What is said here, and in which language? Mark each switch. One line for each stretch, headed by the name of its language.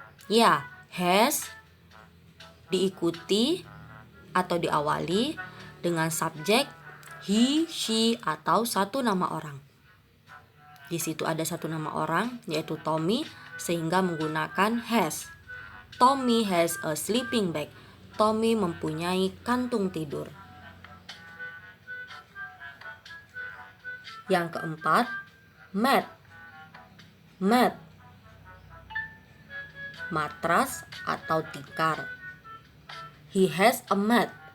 Indonesian: Ya, has diikuti atau diawali dengan subjek he, she, atau satu nama orang. Di situ ada satu nama orang, yaitu Tommy, sehingga menggunakan has.
English: Tommy has a sleeping bag.
Indonesian: Tommy mempunyai kantung tidur. Yang keempat, mat. Mat, matras atau tikar.
English: He has a mat.